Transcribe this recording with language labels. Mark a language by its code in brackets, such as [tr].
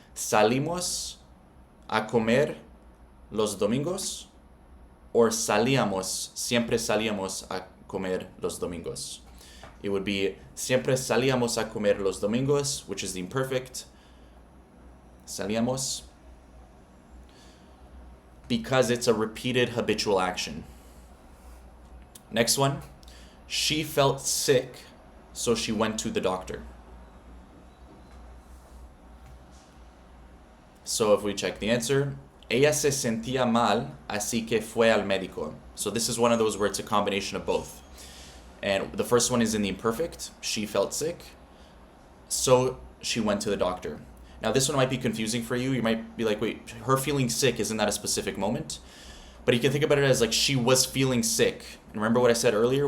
[es] Salimos a comer los domingos, or siempre salíamos a comer los domingos. [en] It would be [es] siempre salíamos a comer los domingos, [en] which is the imperfect. Salíamos. Because it's a repeated habitual action. Next one. She felt sick, so she went to the doctor. So if we check the answer, [es] ella se sentía mal, así que fue al médico. [en] So this is one of those where it's a combination of both. And the first one is in the imperfect. She felt sick, so she went to the doctor. Now this one might be confusing for you. You might be like, wait, her feeling sick, isn't that a specific moment? But you can think about it as like she was feeling sick. And remember what I said earlier?